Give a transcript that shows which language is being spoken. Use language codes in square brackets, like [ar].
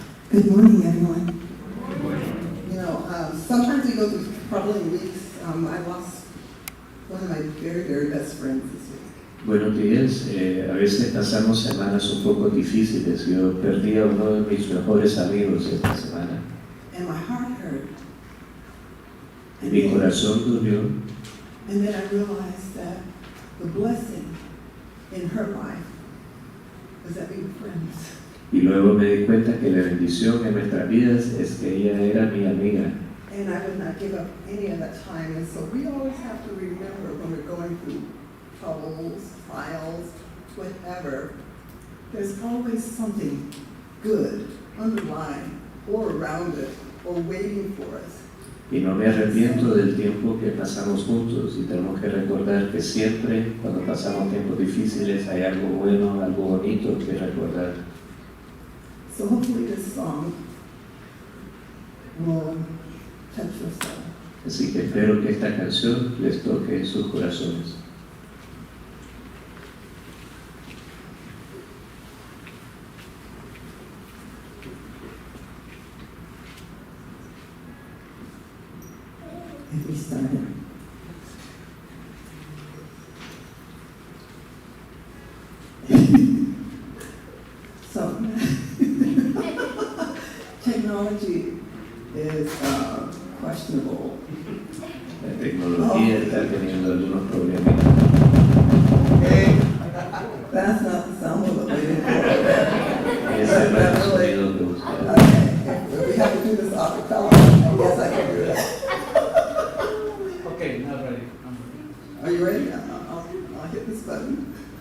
[en] Good morning, everyone. You know, sometimes we go through troubling weeks. I lost one of my very, very best friends this week. [es] Buenos días. A veces pasamos semanas un poco difíciles. Yo perdí a uno de mis mejores amigos esta semana. [en] And my heart hurt. [es] Y mi corazón dolió. [en] And then I realized that the blessing in her life was that we were friends. [es] Y luego me di cuenta que la bendición en nuestras vidas es que ella era mi amiga. [en] And I would not give up any of that time. And so we always have to remember when we're going through troubles, trials, whatever, there's always something good underlying or around it or waiting for us. [es] Y no me arrepiento del tiempo que pasamos juntos y tenemos que recordar que siempre cuando pasamos tiempos difíciles hay algo bueno, algo bonito que recordar. [en] So hopefully this song will touch your soul. [es] Así que espero que esta canción les toque sus corazones. [en] If we started. So, technology is questionable. [es] La tecnología está teniendo algunos problemas. [en] That's not the sound of it. [es] Ese no es el sonido que buscaba. [en] If we have to do this off the color, I guess I can do that. Okay, not ready. Are you ready? I'll hit this button.